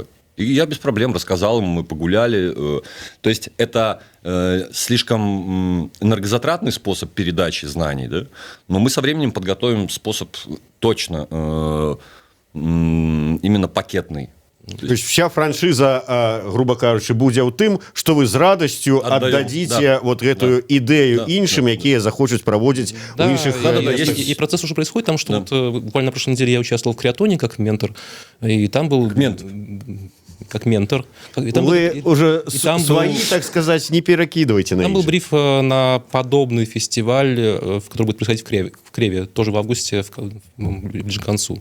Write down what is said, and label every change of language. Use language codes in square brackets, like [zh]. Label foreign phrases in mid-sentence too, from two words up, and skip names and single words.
[ru] И я без проблем рассказал ему, мы погуляли. То есть это слишком энергозатратный способ передачи знаний, да? Но мы со временем подготовим способ точно именно пакетный. То есть вся франшиза, [be] грубо кажучи, будзе ў тым, што вы з радасцю аддадзіце вот гэтую ідэю іншым, якія захочуць праводзіць у іншых местах. [ru] И процесс уже происходит, там что вот, буквально на прошлой неделе я участвовал в креатоне как ментор, и там был... Как ментор. И там вы уже свои, так сказать, не перекидывайте на Там был бриф на подобный фестиваль, который будет происходить в Креве, тоже в августе, ближе к концу.